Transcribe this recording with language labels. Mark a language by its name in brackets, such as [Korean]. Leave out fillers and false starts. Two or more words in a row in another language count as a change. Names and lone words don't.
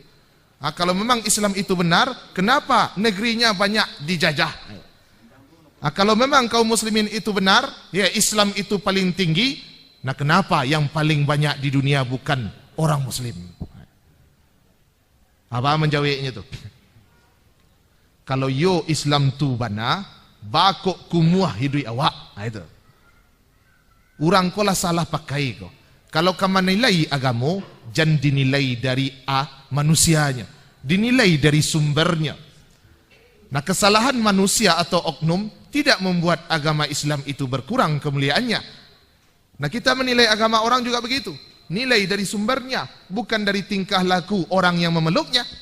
[Indonesian] Kalau memang Islam itu benar, kenapa negerinya banyak dijajah? Kalau memang kaum muslimin itu benar, ya Islam itu paling tinggi, nah kenapa yang paling banyak di dunia bukan orang muslim? Apa menjawabnya itu? [Minangkabau] Kalau yo Islam tu bana, bakok kumuah hidui awak. Itu. Orang kolah salah pakai ko. [Indonesian] Kalau kamu nilai agamo, jangan dinilai dari manusianya, dinilai dari sumbernya. Nah, kesalahan manusia atau oknum tidak membuat agama Islam itu berkurang kemuliaannya. Nah, kita menilai agama orang juga begitu. Nilai dari sumbernya, bukan dari tingkah laku orang yang memeluknya.